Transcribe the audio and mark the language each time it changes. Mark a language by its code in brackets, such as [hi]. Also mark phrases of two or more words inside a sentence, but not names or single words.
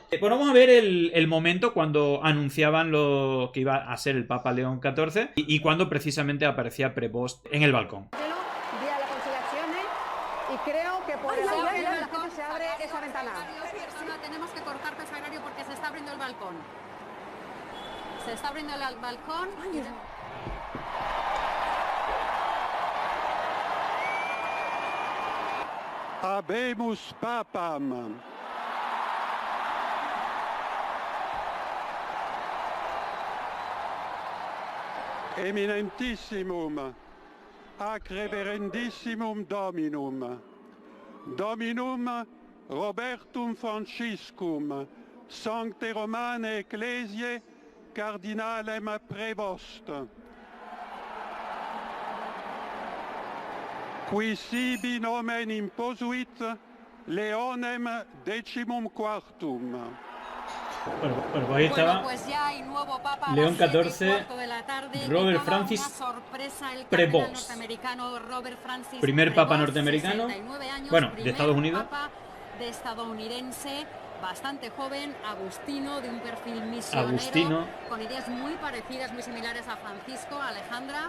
[es] Bueno, vamos a ver el momento cuando anunciaban lo que iba a ser el Papa León XIV y cuando precisamente aparecía Prevost en el balcón. Vía la conciliación, y creo que por el aire la gente se abre esa ventana. Tenemos que cortar sagrario porque se está abriendo el balcón. Se está abriendo el balcón. [la] Habemus Papam. Eminentissimum, ac reverendissimum Dominum, Dominum Robertum Franciscum, Sancte Romane Ecclesiae, Cardinalem Prevost, qui sibi nomen imposuit Leonem XIV. [es] Bueno, pues ahí estaba. Pues ya hay nuevo Papa León XIV, Robert Francis Prevost, primer Papa norteamericano, bueno, de Estados Unidos. Papa de estadounidense, bastante joven, Agustino, de un perfil misionero, con ideas muy parecidas, muy similares a Francisco, a Alejandra.